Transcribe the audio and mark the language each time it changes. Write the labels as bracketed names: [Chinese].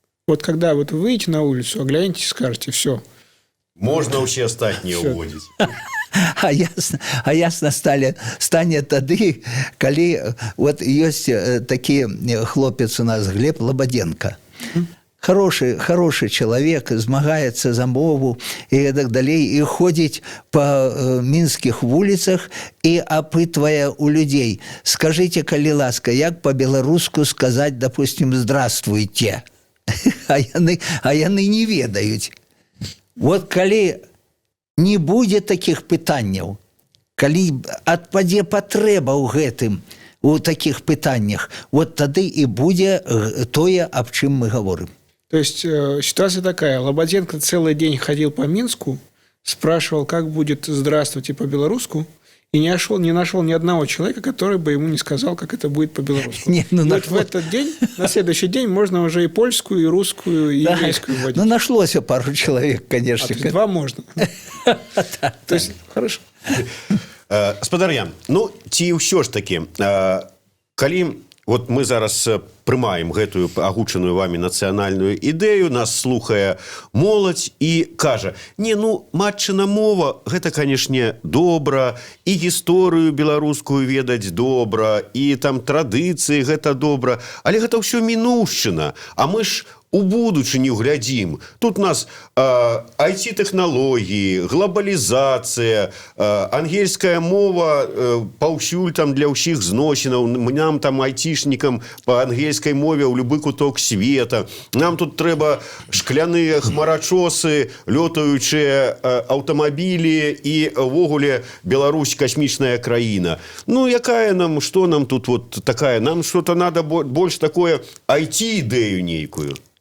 [Russian] Вот когда вот вы выйдете на улицу, оглянетесь и скажете, все. [Belarusian] Можно ўсе астатнія ўводзіць. А ясно стане тады, калі вот ёсць такі хлопец у нас Глеб Лободенко. [Russian] Хороший человек, [Belarusian] змагаецца за мову і так далей, і ходзіць па мінскіх вуліцах і апытвае у людзей. [Russian] Скажите, [Belarusian] калі ласка, як по-беларуску сказаць, допустим, здравствуйте? А яны не ведаюць. Вот калі не будзе такіх пытанняў, калі адпадзе патрэба ў гэтым, у такіх пытаннях, вот тады і будзе тое, аб чым мы говорим. [Russian] То есть ситуация такая. Лободенко целый день ходил по Минску, спрашивал, как будет «здравствуйте» по-белорусски, и не нашел ни одного человека, который бы ему не сказал, как это будет по-белорусски. Вот в этот день, на следующий день, можно уже и польскую, и русскую, и еврейскую вводить. Ну, нашлось пару человек, конечно. То есть два можно. То есть, хорошо. [Belarusian] Спадар Ян, ну, ці ўсё ж такі, калі вот мы зараз прымаем гэтую агучаную вами нацыянальную ідэю, нас слухае моладзь і кажа, не, ну, матчына мова, гэта, канешне, добра, і гісторыю беларускую ведаць добра, і там традыцыі гэта добра, але гэта ўсё мінуўшчына, а мы ж у будучыню глядзім. Тут у нас IT-тэхналогіі, глобалізацыя, ангельская мова паўсюль там для ўсіх зносінаў, нам там айцішнікам па ангельскай мове ў любы куток света. Нам тут трэба шкляныя хмарачосы, лётаючыя аўтамабілі і ўвогуле Беларусь касмічная краіна. Ну, якая нам, што нам тут вот такая? Нам [Russian] что-то надо [Belarusian] больш такое IT-ідэю нейкую.